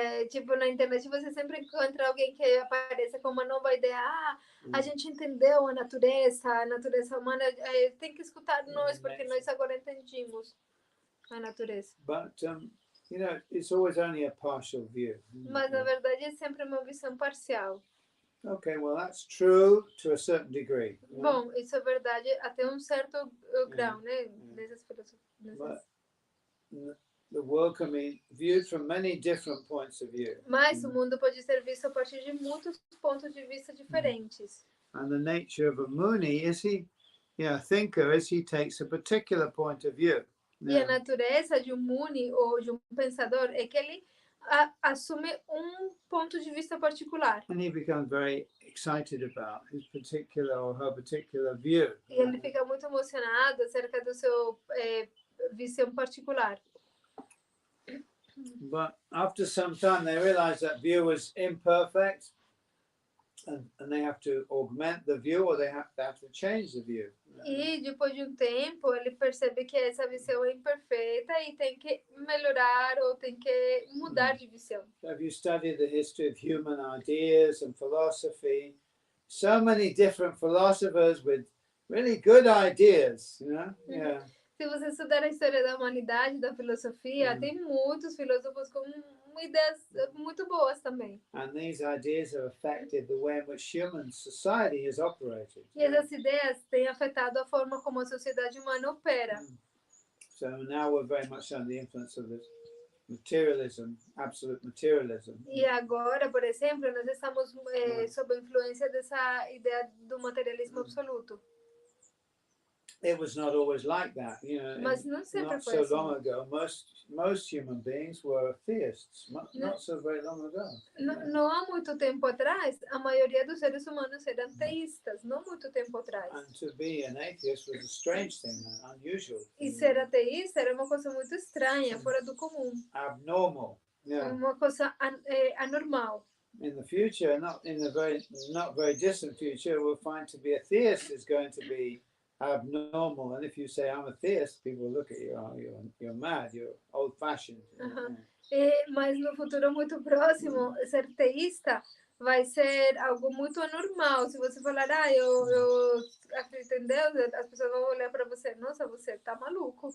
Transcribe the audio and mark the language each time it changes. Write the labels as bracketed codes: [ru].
[pt] Tipo, na internet você sempre encontra alguém que apareça com uma nova ideia. A gente entendeu a natureza humana, tem que escutar nós, porque nós agora entendimos a natureza. [en] But, you know, it's always only a partial view. [pt] Mas, na verdade, é sempre uma visão parcial. [en] Okay, well, that's true to a certain degree. [pt] Bom, isso é verdade até um certo grau, né? Nessas filosofias. [en] The world can be viewed from many different points of view. [pt] Mas o mundo pode ser visto a partir de muitos pontos de vista diferentes. [en] And the nature of a Muni is a thinker is he takes a particular point of view. [pt] E a natureza de um Muni ou de um pensador é que ele assume ponto de vista particular. [en] And he becomes very excited about his particular or her particular view. [pt] E ele fica muito emocionado acerca do seu visão particular. [en] But after some time they realize that view is imperfect and they have to augment the view or they have to change the view. [pt] E depois de tempo ele percebe que essa visão é imperfeita e tem que melhorar ou tem que mudar de visão. [en] So if you study the history of human ideas and philosophy, so many different philosophers with really good ideas, you know? Yeah. [pt] Se você estudar a história da humanidade, da filosofia, tem muitos filósofos com ideias muito boas também. [en] And these ideas have affected the way in which human society is operated. [pt] E essas ideias têm afetado a forma como a sociedade humana opera. [en] So now we're very much under the influence of this materialism, absolute materialism. [pt] E agora, por exemplo, nós estamos sob a influência dessa ideia do materialismo absoluto. [en] It was not always like that, you know. [pt] Mas não sempre [en] not [pt] foi [en] so [pt] assim. [en] long ago, most human beings were theists. Not so very long ago. [pt] Não há muito tempo atrás, a maioria dos seres humanos eram teístas, não muito tempo atrás. [en] And to be an atheist was a strange thing, unusual. [pt] E ser ateísta era uma coisa muito estranha, fora do comum. [en] Abnormal. Yeah. [pt] Uma coisa anormal. [en] In the future, not very distant future, we'll find to be a theist is going to be abnormal, and if you say I'm a theist, people will look at you, you're mad, you're old-fashioned. [pt] Mas no futuro muito próximo, ser teísta vai ser algo muito anormal. Se você falar, eu acredito em Deus, as pessoas vão olhar para você, nossa, você está maluco.